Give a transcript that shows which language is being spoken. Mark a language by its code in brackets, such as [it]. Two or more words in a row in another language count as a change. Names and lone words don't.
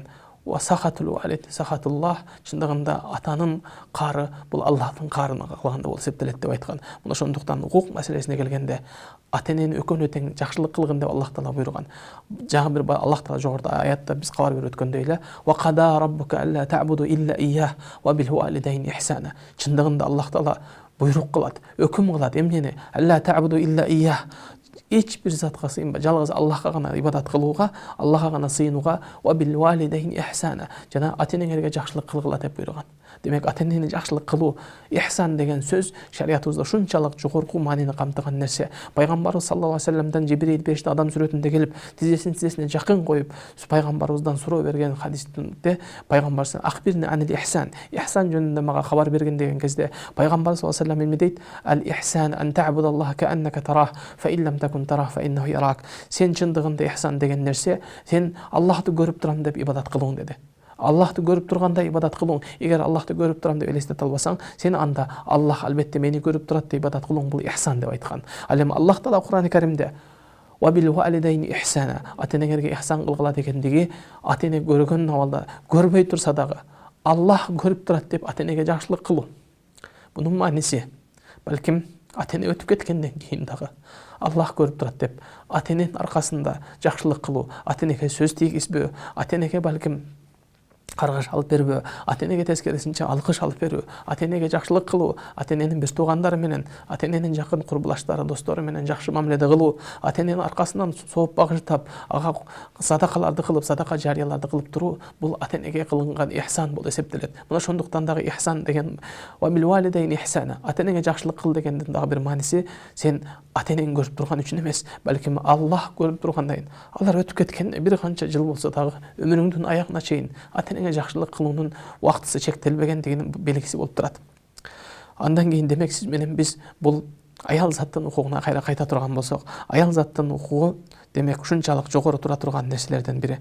[ar] وسخط الوالد سخط الله, [ky] чындыгында атанын кары бул Аллахтын карына калганда болуп эсептелет деп айткан. Мына ошондуктан укук маселесине келгенде ата-энени экөөнү тең жакшылык кылгын деп Аллах Таала буйруган. Жагы бир Аллах Таала жогоруда аятта биз кабар берип өткөндөй эле [ar] وقضى ربك ألا تعبدوا إلا إياه وبالوالدين إحسانا. [ky] Чындыгында Аллах Таала буйрук кылат, өкүм кылат. Эмнени? [ar] ألا تعبدوا إلا إياه. [ky] Эч бир затка сыйынбай, жалгыз Аллахка гана ибадат кылууга, Аллахка гана сыйынууга, [ar] وبالوالدين إحسانا. [ky] Жана ата-энеңерге жакшылык кылгыла деп буйруган. Демек ата-энени жакшылык кылуу, ихсан деген сөз шариятыбызда ушунчалык жогорку маанини камтыган нерсе. Пайгамбарыбыз [ar] صلى الله عليه وسلم [ky] Жибрил периште адам сүрөтүндө келип, тизесине жакын коюп, пайгамбарыбыздан суроо берген хадисте пайгамбарыбыз [ar] أخبرني عن الإحسان, [ky] ихсан жөнүндө мага кабар берген деген кезде пайгамбарыбыз [ar] صلى الله عليه وسلم [ky] эмне дейт? [ar] Ал الإحسان أن تعبد الله كأنك تراه فإن لم تكن تراه فإنه يراك. [ky] Сен чындыгында ихсан деген нерсе, сен Аллахты көрүп турам деп ибадат кылууң деди. Аллахты көрүп тургандай ибадат кылууң. Эгер Аллахты көрүп турам деп элестете албасаң, сен анда Аллах албетте мени көрүп турат деп ибадат кылууң, бул ихсан деп айткан. Ал эми Аллах Таала Кур'ан-ы Каримде [ar] وبالوالدين إحسانا, [ky] ата-энеңерге ихсан кылгыла дегендиги, ата-эне көргөн абалда көрбөй турса дагы Аллах көрүп турат деп ата-энеге жакшылык кылуу. Бунун мааниси балким ата-эне өтүп кеткенден кийин дагы Аллах көрүп турат деп ата-эненин аркасында жакшылык кылуу, ата-энеге сөз тийгизбөө, ата-энеге балким каргаш алып бербөө, ата-энеге тескерисинче алкыш алып берүү, ата-энеге жакшылык кылуу, ата-эненин без туугандары менен, ата-эненин жакын курбулаштары, достору менен жакшы мамиледе кылуу, ата-эненин аркасынан сооп багыштап, ага садакаларды кылып, садака жарыяларды кылып туруу, бул ата-энеге кылынган ихсан болуп эсептелет. Мына ошондуктан дагы ихсан деген [ar] وبالوالدين إحسانا, [ky] ата-энеге жакшылык кыл дегендин дагы бир мааниси, сен ата-энең көрүп турган үчүн эмес, балким Аллах көрүп тургандайын. Алар өтүп кеткенде бир канча жыл болсо дагы өмүрүңдүн аягына чейин ата-энеңе жакшылык кылуунун убактысы чектелбегендигинин белгиси болуп турат. Андан кийин демек сиз менен биз бул аял заттын укугуна кайта турган болсок, аял заттын укугу демек ушунчалык жогору тура турган нерселерден бири.